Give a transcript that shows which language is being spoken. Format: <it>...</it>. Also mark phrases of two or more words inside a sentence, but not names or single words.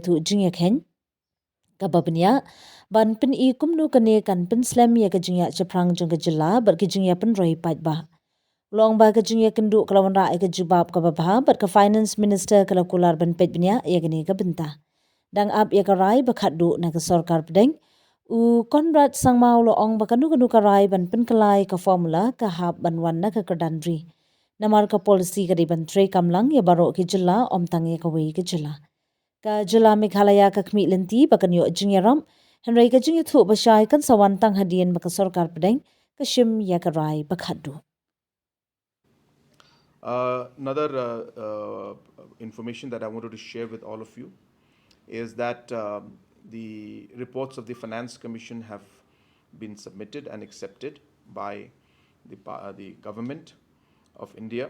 <kha>thu jingya khen ka babnya ban pin I kumnu kane kan pin slam ya ka jingya chaprang jong ka jilla bar ki jingya pin roi pat ba long ba ka jingya kendo kala wan ra ka jubab ka ba bar ka</kha> <en>Finance Minister</en> <kha>kala kular ban pet bnya ya gane ka benta dang ap ya ka rai ba khadu na ka sarkar pedeng Conrad Sangma ong bakanu karai ban penkelai ka formula ka hab ban wan na ka kadandri. Namar ka policy ka di ban tre kamlang ya baro ki jilla om tang ya ka wei ki jilla. Ka jilla Meghalaya ka kmi lenti bakan yo jingyaram. Henry ka jingya thu basyai kan sawan tang hadien baka sarkar pedeng ka shim ya karai bakhadu.</kha> <en>Another information that I wanted to share with all of you is that the reports of the Finance Commission have been submitted and accepted by the government of India.</en>